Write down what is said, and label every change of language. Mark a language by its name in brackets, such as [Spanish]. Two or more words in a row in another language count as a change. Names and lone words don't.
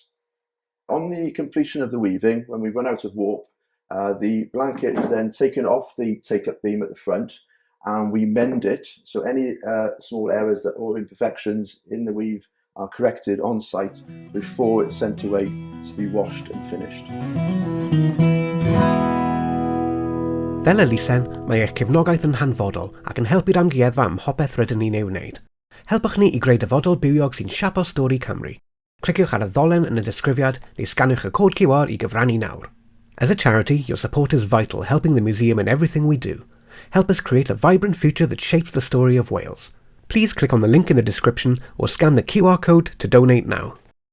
[English] On the completion of the weaving, when we run out of warp, the blanket is then taken off the take-up beam at the front and we mend it, so any small errors or imperfections in the weave are corrected on site before it's sent away to be washed and finished. [Welsh] Fel elusen, mae eich cefnogaeth yn hanfodol ac yn helpu'r amgueddfa ym mhopeth rydyn ni'n ei wneud. Helpwch ni I greu dyfodol bywiog sy'n siapo stori Cymru. Cliciwch ar y ddolen yn y ddisgrifiad neu sganiwch y cod QR I gyfrannu nawr. [English] As a charity, your support is vital, helping the museum in everything we do. Help us create a vibrant future that shapes the story of Wales. Please click on the link in the description or scan the QR code to donate now.